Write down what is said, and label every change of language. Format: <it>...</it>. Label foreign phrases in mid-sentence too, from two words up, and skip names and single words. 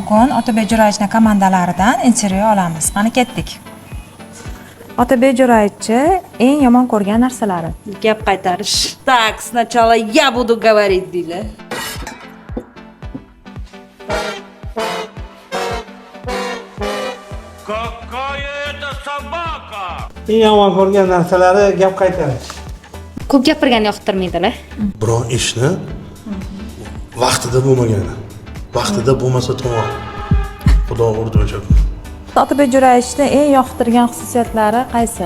<uz>bugun Otabek Jo'rayevichning komandalaridan intervyu olamiz. Qani ketdik. Otabek Jo'rayevich eng yomon ko'rgan narsalari. Gap qaytarish.</uz> <ru>Так, сначала я буду говорить deydi. Какая это собака?</ru> <uz>Eng yomon ko'rgan narsalari gap qaytarish. Ko'p gapirgani yoqtirmaydilar. Biron ishni vaqtida bo'lmagani. Vaqtida bo'lmasa tamom. Xudo urdi o'sha kun. Otabek Jo'rayevichning eng yoqtirgan xususiyatlari qaysi?</uz>